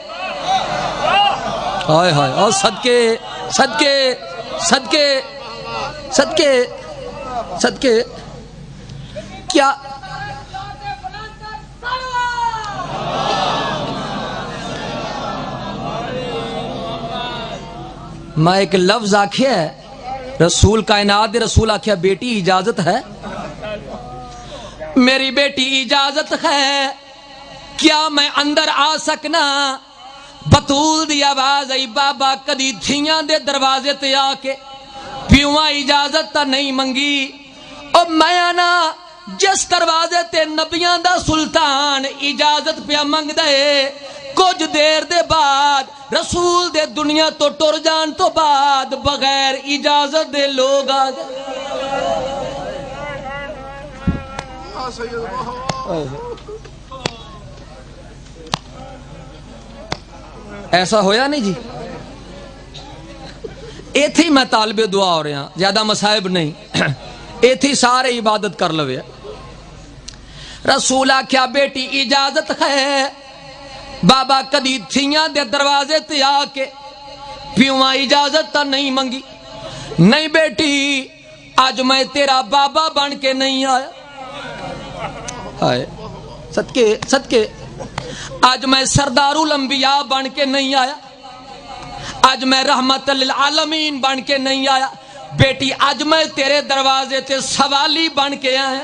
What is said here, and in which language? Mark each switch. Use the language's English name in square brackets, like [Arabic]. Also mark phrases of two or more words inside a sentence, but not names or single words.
[Punjabi] ہائے ہائے اور صدقے صدقے صدقے صدقے صدقے کیا میں ایک لفظ آکھیا ہے رسول کائنات دے رسول آکھیا بیٹی اجازت ہے؟ میری بیٹی اجازت ہے کیا میں اندر آ سکنا؟ بطول دی آواز آئی بابا کدی دھیاں دے دروازے تے آ کے پیواں اجازت تا نہیں منگی. او میں آنا جس دروازے تے نبیاں دا سلطان اجازت پہ منگ دے. کچھ دیر دے بعد رسول دے دنیا تو ٹر جان تو بعد بغیر اجازت دے لوگ آ گئے. ایسا ہویا نہیں جی. [Urdu] ایتھی میں طالب دعا ہو رہا ہوں، زیادہ مصائب نہیں. [Punjabi] ایتھی سارے عبادت کر لوے. رسولہ کیا بیٹی اجازت ہے؟ بابا کدی تھیاں دے دروازے تے آ کے پیواں اجازت تا نہیں منگی. نہیں بیٹی آج میں تیرا بابا بن کے نہیں آیا. آئے صدقے صدقے اج میں سردار الانبیاء بن کے نہیں آیا، اج میں رحمت للعالمین بن کے نہیں آیا، بیٹی اج میں تیرے دروازے تے سوالی بن کے آیا۔